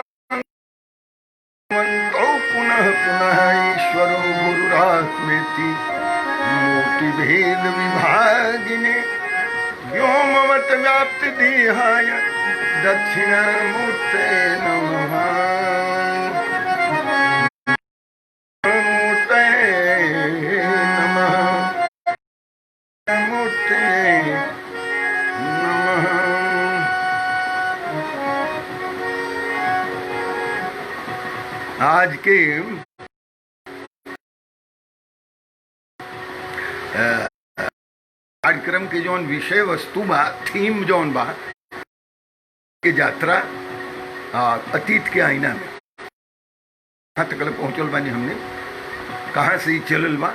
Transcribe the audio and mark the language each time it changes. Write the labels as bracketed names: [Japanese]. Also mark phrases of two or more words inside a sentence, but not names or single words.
[Sanskrit] वन्दौ पुनः पुनः ईश्वरो गुरुरात्मेति मूर्तिभेद विभागिने व्योमवत व्याप्ति दीहाय दक्षिणामूर्ते नमः। मूर्ते नमः, मूर्ते नमः। [Bhojpuri] आज के कार्यक्रम के जौन विषय वस्तु बा, थीम जौन बा के यात्रा अतीत के आईना में कहाँ तक पहुंचल बानी हमने, कहाँ से ही चलल बा।